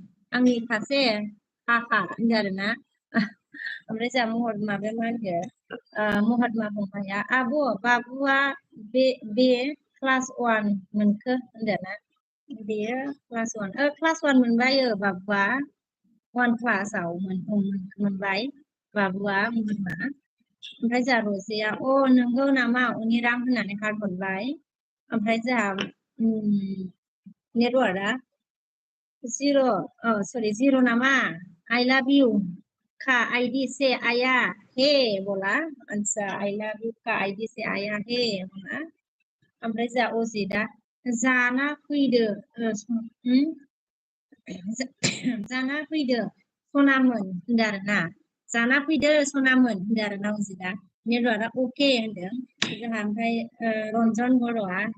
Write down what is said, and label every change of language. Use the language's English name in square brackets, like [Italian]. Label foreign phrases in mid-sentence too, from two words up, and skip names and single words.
[Bodo] हा होनदों आरोना ओमफ्राय जोंहा माबाया मा होनखो महात्मा फंबाया आब' बाबुआ बे क्लास 1 मोनखो होनदोंना बेयो क्लास 1 मोनबाय बाबुआ 1 क्लासाव मोनबाय बाबुआ महात्मा ओमफ्राय जोंहा रजेया नंगौ नामा अनिराम होननानै हार्ट हरबाय ओमफ्राय जोंहा नेटवार्कआ जिर' नामा [Hindi] आई लव यू का आईडी से आया हे बोला [Bodo] अच्छा [Hindi] आई लव यू का आईडी से आया हे बोला [Bodo] ओमफ्राय जोंहा अजितआ जाना फैदो सनामोन होनदों आरोना जाना फैदो सनामोन होनदों आरोना अजितआ नेटवार्कआ अके होनदों जोंहा ओमफ्राय रन्जन बर'आ